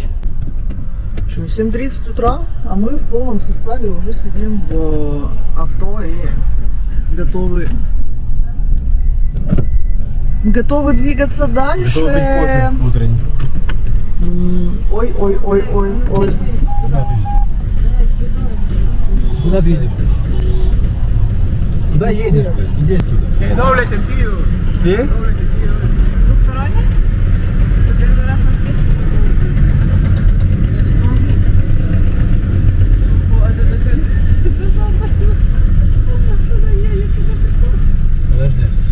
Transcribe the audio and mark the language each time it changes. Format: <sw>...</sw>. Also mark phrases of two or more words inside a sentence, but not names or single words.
<ru>В общем, 7:30 утра, а мы в полном составе уже сидим в авто и готовы двигаться дальше. Готовы пить кофе утренний. Ой. Куда ты едешь? Куда едешь? Иди отсюда.</ru> <es>Doble sentido. ¿Sí?</es> <ru>¿Двухсторонне? Это первый раз на встрече? Вот, это такая... Ты пожалуйста, куда едешь? Подожди.</ru>